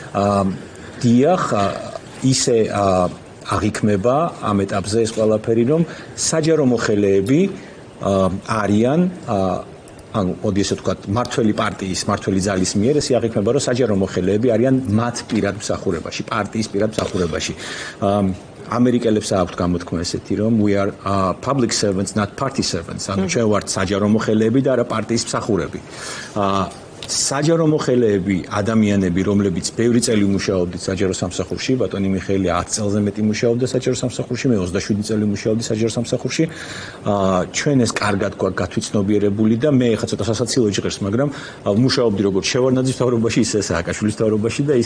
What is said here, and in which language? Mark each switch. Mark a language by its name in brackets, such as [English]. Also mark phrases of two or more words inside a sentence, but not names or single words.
[Georgian] დიახ, ისე აღიქმება ამ ეტაპზე ეს ყველაფერი, რომ საჯარო მოხელეები არიან ანუ მოდი ესე ვთქვათ, მართველი პარტიის, მართველი ძალის მიერ ესე აღიქმება, რომ საჯარო მოხელეები არიან მათ პირად მსახურებაში, პარტიის პირად მსახურებაში. ამერიკელებს აქვთ გამოთქმა ესეთი, რომ [English] we are public servants, not party servants. [Georgian] ანუ ჩვენ ვართ საჯარო მოხელეები და არა პარტიის მსახურები. საჯარო მოხელეები, ადამიანები, რომლებიც ბევრი წელი მუშაობდით საჯარო სამსახურში, ბატონი მიხეილი 10 წელზე მეტი მუშაობდა საჯარო სამსახურში, მე 27 წელი მუშაობდი საჯარო სამსახურში. ჩვენ ეს კარგად გვაქვს გათვითცნობიერებული და მე ხა ცოტა სასაცილო ჟღერს, მაგრამ მუშაობდი როგორც შევარდნაძის მთავრობაში, ისე სააკაშვილის მთავრობაში და